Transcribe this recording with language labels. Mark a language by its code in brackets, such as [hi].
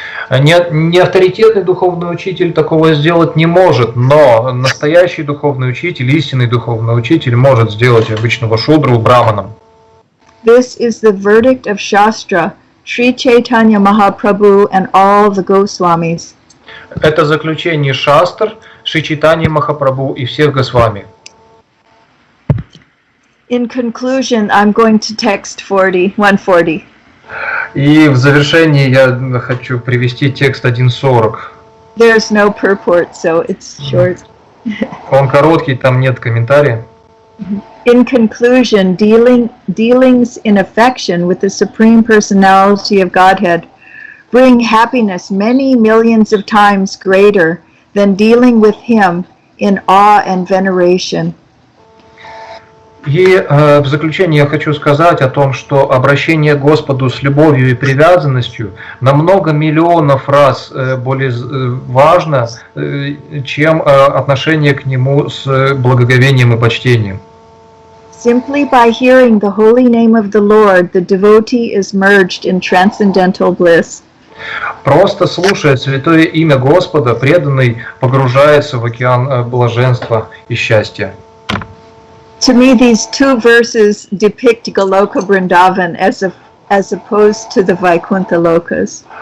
[ru] Неавторитетный духовный учитель такого сделать не может, но настоящий духовный учитель, истинный духовный учитель может сделать обычного шудру браманом. [en] This is the verdict of Shastra, Sri Chaitanya Mahaprabhu and all the Goswamis. [ru] Это заключение Шастр, Шри Чайтанья Махапрабху и всех Госвами. [en] In conclusion, I'm going to text 140. [ru] И в завершении я хочу привести текст 1.40. [en] There's no purport, so it's short. [ru] Он короткий, там нет комментария. [en] In conclusion, dealings in affection with the Supreme Personality of Godhead bring happiness many millions of times greater than dealing with Him in awe and veneration. [ru] И в заключение я хочу сказать о том, что обращение к Господу с любовью и привязанностью на много миллионов раз более важно, чем отношение к Нему с благоговением и почтением. [en] Simply by hearing the holy name of the Lord, the devotee is merged in transcendental bliss. [ru] Просто слушая святое имя Господа, преданный погружается в океан блаженства и счастья. [en] To me, these two verses depict Goloka Vrindavan as opposed to the Vaikuntha Lokas.